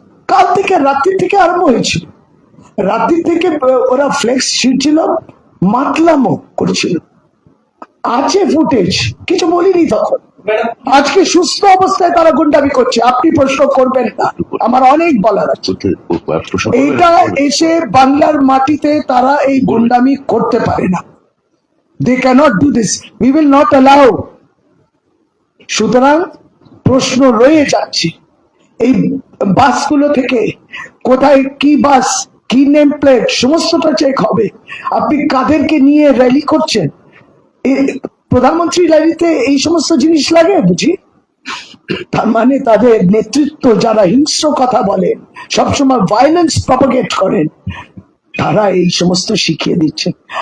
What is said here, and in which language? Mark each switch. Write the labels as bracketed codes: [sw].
[bn] কাল থেকে, রাত্রি থেকে আরম্ভ হয়েছিল। রাত্রি থেকে ওরা ফ্লেক্স ছিঁড়ছিল, মাতলামো করছিল। আছে ফুটেজ, কিছু বলিনি তখন। আজকে সুস্থ অবস্থায় তারা গুন্ডামি করছে, আপনি প্রশ্ন করবেন না, আমার অনেক বলার আছে। এইটা এসে বাংলার মাটিতে তারা এই গুন্ডামি করতে পারে না। [en] They cannot do this. We will not allow. [bn] সুতরাং প্রশ্ন রয়ে যাচ্ছে। এই বাসগুলো থেকে কোথায় কি বাস, কি নেম প্লেট, সমস্তটা চেক হবে। আপনি কাদেরকে নিয়ে র্যালি করছেন? প্রধানমন্ত্রী র্যালিতে এই সমস্ত জিনিস লাগে বুঝি? তার মানে তাদের নেতৃত্ব যারা হিংস্র কথা বলেন, সবসময় ভায়োলেন্স প্রপাগেট করেন, তারা এই সমস্ত শিখিয়ে দিচ্ছেন।